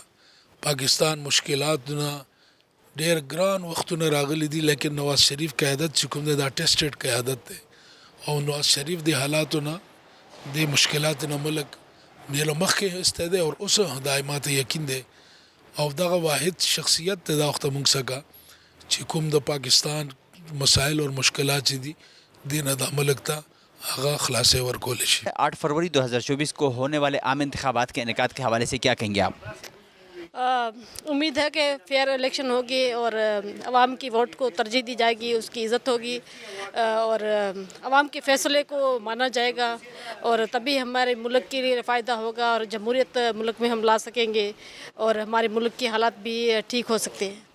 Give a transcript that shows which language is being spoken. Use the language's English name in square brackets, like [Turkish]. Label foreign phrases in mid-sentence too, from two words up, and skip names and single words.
[Pashto] پاکستان مشکلاتونه ډېر ګران وختونه راغلي دي، لیکن نواز شریف قیادت چې کوم دی دا ټیسټډ قیادت دی او نواز شریف د حالاتو نه د مشکلات نه ملک ډېر مخکې ایستی دی او اوس دا ما ته یقین دی او دغه واحد شخصیت دی دا وخت موږ څخه چې کوم د پاکستان مسائل اور مشکلات چې دي دې نه دا ملک ته هغه خلاصې ورکولی شي. [Urdu] 8 فروری 2024 کو ہونے والے عام انتخابات کے انعقاد کے حوالے سے کیا کہیں گے آپ؟ امید ہے کہ [English] fair election [Urdu] ہوگی اور عوام کی ووٹ کو ترجیح دی جائے گی، اس کی عزت ہوگی اور عوام کے فیصلے کو مانا جائے گا اور تبھی ہمارے ملک کے لیے فائدہ ہوگا اور جمہوریت ملک میں ہم لا سکیں گے اور ہمارے ملک کے حالات بھی ٹھیک ہو سکتے ہیں.